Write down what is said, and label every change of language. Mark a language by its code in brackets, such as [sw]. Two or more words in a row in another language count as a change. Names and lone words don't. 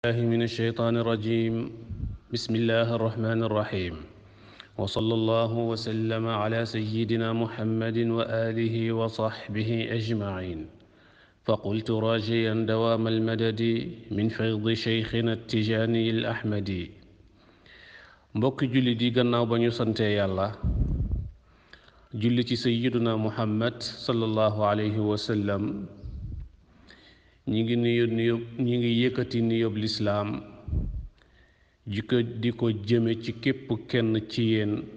[ar] الله من الشيطان الرجيم بسم الله الرحمن الرحيم وصلى الله وسلم على سيدنا محمد وآله وصحبه أجمعين فقلت راجيا دوام المدد من فيض شيخنا التجاني الأحمدي [wo] mbokki julli di gannaaw ba ñu sante yàlla julli ci [ar] سيدنا محمد صلى الله عليه وسلم [wo] ñi ngi yëkkati nuyób lislaam di ko jëme ci képp kenn ci yéen